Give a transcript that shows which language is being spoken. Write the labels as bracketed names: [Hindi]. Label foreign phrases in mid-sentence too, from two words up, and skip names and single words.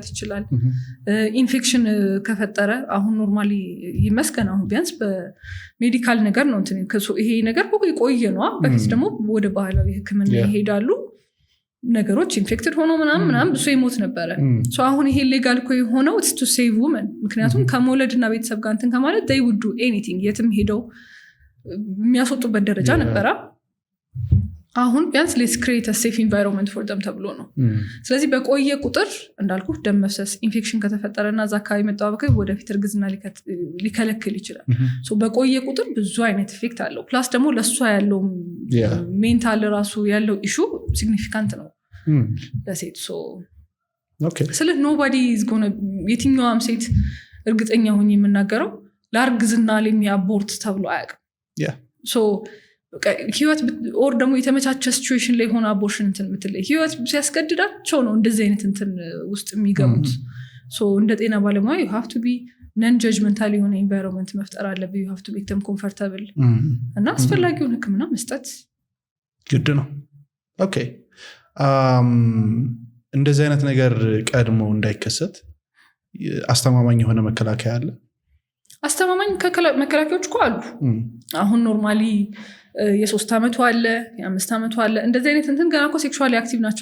[Amharic] ይችላል ኢንፌክሽን ከፈጠረ አሁን ኖርማሊ ይመስገን አሁን ቢያንስ በሜዲካል ነገር ነው እንትን ይሄ ነገር ቆየ ነው በፊት ደግሞ ወደ ባህላዊ ህክምና ይሄዳሉ ነገሮች ኢንፌክትድ ሆኖ ምናምን ብዙ ይሞት ነበረ ሶ አሁን ይሄ ሌጋል ኮ የሆነው [English] it's to save women [Amharic] ምክንያቱም ከመውለድና ቤተሰብ ጋር እንትን ከማለት [English] they would do anything [Amharic] የትም ሄደው የሚያስወጡበት ደረጃ ነበረ አሁን ቢያንስ [English] let's create a safe environment for them [Amharic] ተብሎ ነው ስለዚህ በቆየ ቁጥር እንዳልኩ ደም መፍሰስ ኢንፌክሽን ከተፈጠረና እዛ አካባቢ መጣበቅ ወደፊት እርግዝና ሊከለክል ይችላል ሶ በቆየ ቁጥር ብዙ አይነት ኢፌክት አለው ፕላስ ደግሞ ለሷ ያለው ሜንታል ራሱ ያለው ኢሹ ሲግኒፊካንት ነው ለሴት ሶ ስለ [English] nobody is going to [Amharic] የትኛውም ሴት እርግጠኛ ሆኜ የምናገረው ለእርግዝና ለሚያቦርት ተብሎ አያውቅም ሶ ህይወት ኦር ደግሞ የተመቻቸ ሲቹዌሽን ላይ ሆነ አቦርሽን እንትን ምትለይ ህይወት ሲያስገድዳቸው ነው እንደዚህ አይነት እንትን ውስጥ የሚገቡት ሶ እንደ ጤና ባለሙያ [English] you have to be non judgmental [Amharic] የሆነ ኢንቫይሮንመንት መፍጠር አለብህ [English] you have to make them comfortable [Amharic] እና አስፈላጊውን ህክምና መስጠት ግድ ነው ኦኬ እንደዚህ አይነት ነገር ቀድሞ እንዳይከሰት አስተማማኝ የሆነ መከላከያ አለ አስተማማኝ መከላከያዎች እኮ አሉ አሁን ኖርማሊ የ3 አመቱ አለ የ5 አመቱ አለ እንደዚህ አይነት እንትን ገና እኮ [English] sexually active [Amharic] ናቸው